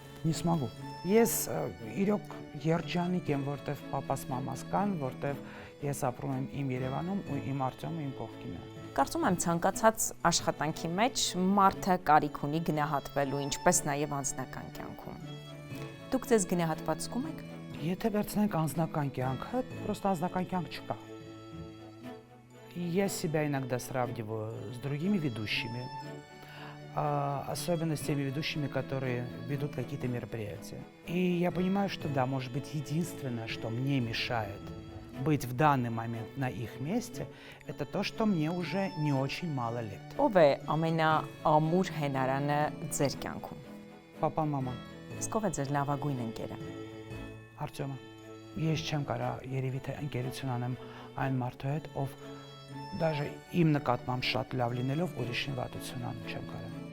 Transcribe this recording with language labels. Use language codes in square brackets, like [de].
[hy] Не смогу։ Ես իրոք երջանիկ եմ, որտեվ պապաս մամաս կան, որտեվ ես ապրում եմ իմ Երևանում ու իմ Արտյոմը իմ կողքին է։ Կարծում եմ ցանկացած աշխատանքի մեջ մարդը կարիք ունի գնահատվելու, ինչպես նաև անձնական кյանքում։ Դուք ձեզ գնահատված զգում եք։ Եթե վերցնենք անձնական կյանքը, просто անձնական կյանք չկա։ [ru] Я себя иногда сравниваю с другими ведущими, особенно с теми ведущими, которые ведут какие-то мероприятия. И я понимаю, что да, может быть, единственное, что мне мешает быть в данный момент на их месте, это то, что мне уже не очень мало лет. [hy] Ով է ամենաամուր հենարանը ձեր կյանքում։ [ru] Папа, мама, [hy] Իսկ ով է ձեր լավագույն ընկերը։ Արտյոմը։ Ես չեմ կարող երևի թե ընկերություն անեմ այն մարդու հետ, ով даже իմ նկատմամբ շատ լավ լինելով ուրիշին վատություն անում չեմ կարող։